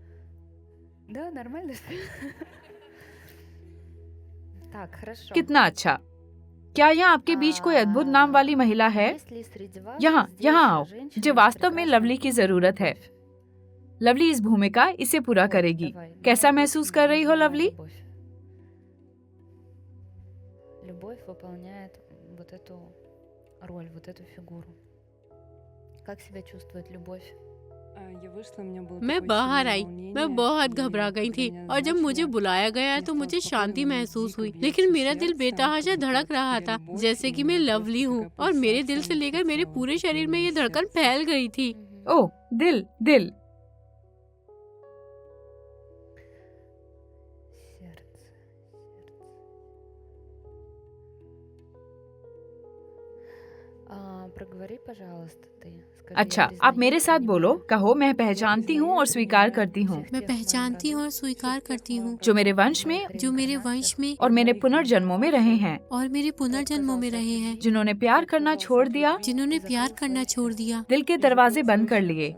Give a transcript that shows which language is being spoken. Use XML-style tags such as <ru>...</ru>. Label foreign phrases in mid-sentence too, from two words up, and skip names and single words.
<hi>कितना अच्छा। क्या यहाँ आपके बीच कोई अद्भुत नाम वाली महिला है? यहाँ आओ, मुझे वास्तव में लवली की जरूरत है। लवली इस भूमिका इसे पूरा करेगी। कैसा महसूस कर रही हो लवली?</hi> <ru>Любовь выполняет вот эту роль, вот эту фигуру. Как себя чувствует любовь?</ru> <hi>मैं बाहर आई। मैं बहुत घबरा गई थी और जब मुझे बुलाया गया तो मुझे शांति महसूस हुई, लेकिन मेरा दिल बेतहाशा धड़क रहा था, जैसे कि मैं लवली हूँ और मेरे दिल से लेकर मेरे पूरे शरीर में ये धड़कन फैल गई थी। ओह, दिल दिल।</hi> <ru>Проговори, пожалуйста, ты. Скажи,</ru> <hi>अच्छा,</hi> <ru>я</ru> <hi>आप मेरे</hi> <ru>признаю</ru> <hi>साथ</hi> <ru>и</ru> <hi>बोलो।</hi> <ru>принимаю.</ru> <hi>कहो, मैं पहचानती हूँ और स्वीकार करती हूँ मैं पहचानती हूँ और स्वीकार करती हूँ जो मेरे वंश में जो मेरे वंश में और मेरे पुनर्जन्मों में रहे हैं, और मेरे पुनर्जन्मों में रहे हैं, जिन्होंने प्यार करना छोड़ दिया, जिन्होंने प्यार करना छोड़ दिया, दिल के दरवाजे बंद कर लिए।</hi>